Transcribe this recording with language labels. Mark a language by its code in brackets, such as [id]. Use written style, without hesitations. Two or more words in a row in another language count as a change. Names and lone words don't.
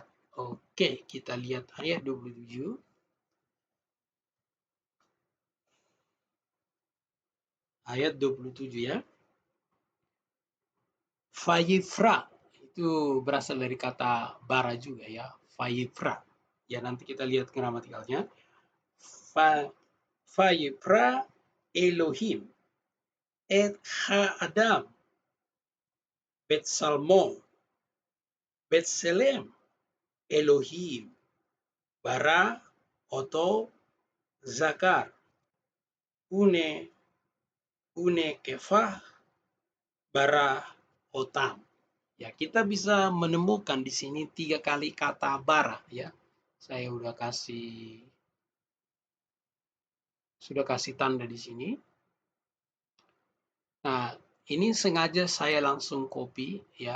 [id] Oke, kita lihat ayat 27. Ayat 27, ya. Fayifra itu berasal dari kata bara juga, ya. Fayifra. Ya, nanti kita lihat gramatikalnya. [he] ויברא אלהים את האדם בצלמו בצלם אלהים ברא אתו זכר ונקבה ברא אתם. [id] Ya, kita bisa menemukan di sini 3 kali kata bara, ya. Saya sudah kasih tanda di sini. Nah, ini sengaja saya langsung copy, ya.